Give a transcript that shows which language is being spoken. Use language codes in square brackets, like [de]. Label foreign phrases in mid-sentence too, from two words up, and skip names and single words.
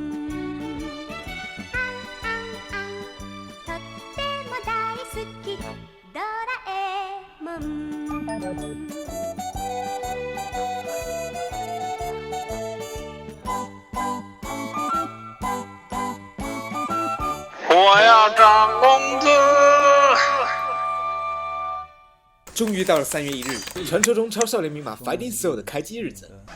[ja] とっても大好きドラえもん [zh] 我要涨工资。终于到了3月1日，传说中超少年密码 [en] Fighting Soul [zh] 的开机日子。